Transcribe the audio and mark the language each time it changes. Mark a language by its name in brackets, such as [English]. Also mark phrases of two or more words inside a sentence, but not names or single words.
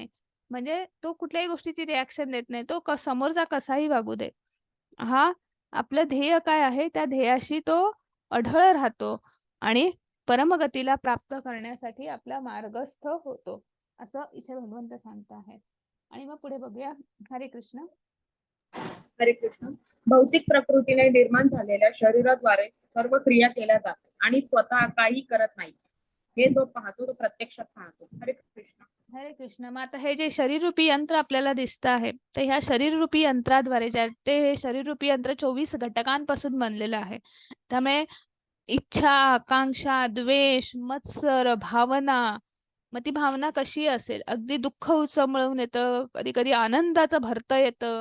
[Marathi] म्हणजे तो कुठल्याही गोष्टीची रिॲक्शन देत नाही, तो समोरचा कसाही वागू दे, हा आपलं ध्येय काय आहे त्या ध्येयाशी तो अढळ राहतो आणि परमगतीला प्राप्त करण्यासाठी आपला मार्गस्थ होतो, असं इथे भगवंत सांगत आहे. आणि मग पुढे बघूया. हरे कृष्ण. हरे कृष्ण. भौतिक प्रकृतीने निर्माण झालेल्या शरीराद्वारे सर्व क्रिया केल्या जातात आणि स्वतः काही करत नाही. हे जो पाहतो तो प्रत्यक्षात पाहतो. हरे कृष्ण. हरे कृष्ण. मग आता हे जे शरीररूपी यंत्र आपल्याला दिसत आहे, तर ह्या शरीररूपी यंत्राद्वारे हे शरीररूपी यंत्र 24 घटकांपासून बनलेलं आहे. त्यामुळे इच्छा, आकांक्षा, द्वेष, मत्सर, भावना, मग ती भावना कशी असेल, अगदी दुःख उचमळून येतं, कधी कधी आनंदाचं भरतं येतं.